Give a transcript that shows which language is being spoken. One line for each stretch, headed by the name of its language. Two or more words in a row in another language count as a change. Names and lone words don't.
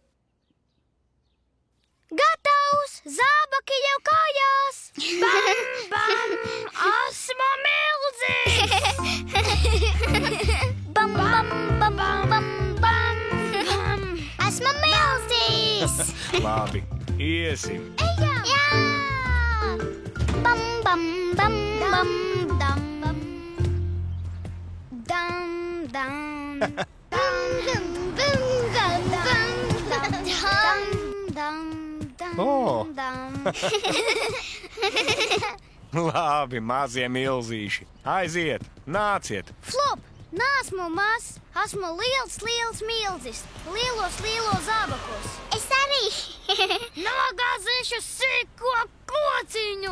Latvian: Gatavs! Zābaki jau kājās! Bam! Esmu milzis! Bam! Esmu milzis! Labi, iesim. Jā! Bam, bam, bam, bam, dam, bam. Dam, dam. Dam, dam, dam, dam, dam, dam, dam, O. dam. Labi, mazie milzīši. Aiziet, nāciet. Flop, nāsmu maz, esmu liels milzis, lielos zābakos. Es arī. Nogāzīšu sīko kociņu.